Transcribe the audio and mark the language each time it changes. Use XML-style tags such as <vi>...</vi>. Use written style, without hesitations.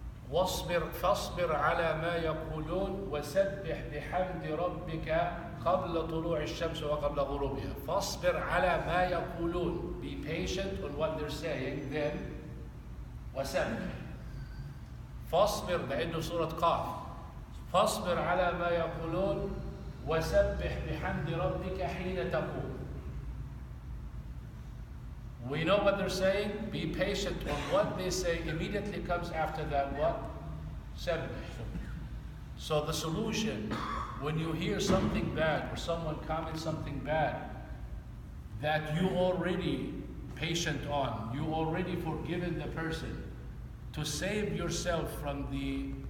<ar>فاصبر على ما يقولون وسبح بحمد ربك قبل طلوع الشمس وقبل غروبها. فاصبر على ما يقولون.</ar> <en>Be patient on what they're saying, then وسبح. فاصبر, the end of Surah Qaf.</en> <ar>فاصبر على ما يقولون وسبح بحمد ربك حين تقوم.</ar> <en>We know what they're saying. Be patient on what they say. Immediately comes after that what? Sabbih. So the solution, when you hear something bad or someone comments something bad that you already patient on, you already forgiven the person, to save yourself from the</en>